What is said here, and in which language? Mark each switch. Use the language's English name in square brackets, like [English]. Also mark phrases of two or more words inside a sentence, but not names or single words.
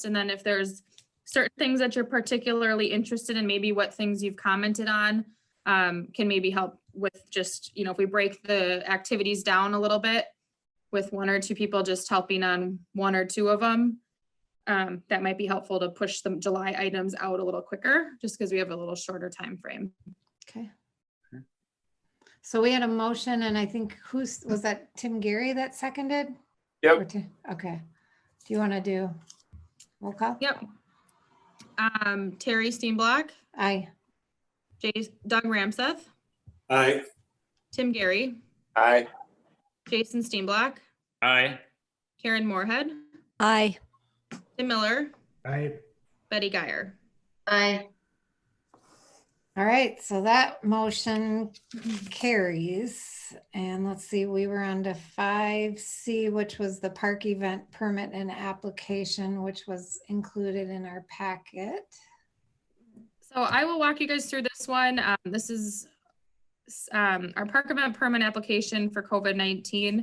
[English] And then if there's certain things that you're particularly interested in, maybe what things you've commented on, can maybe help with just, you know, if we break the activities down a little bit with one or two people just helping on one or two of them, that might be helpful to push the July items out a little quicker, just because we have a little shorter time frame. okay. So we had a motion, and I think was that Tim Gary that seconded? Yep. Or okay. Do you want to do roll call? Yep. Terry Steenblock, Aye. Doug Ramseth, Aye. Tim Gary, Aye. Jason Steenblock, Aye. Karen Moorhead, Aye. Tim Miller, I, Betty Geyer. Aye. All right, so that motion carries. And let's see, we were on to 5C, which was the park event permit and application, which was included in our packet. So I will walk you guys through this one. This is our park event permit application for COVID-19.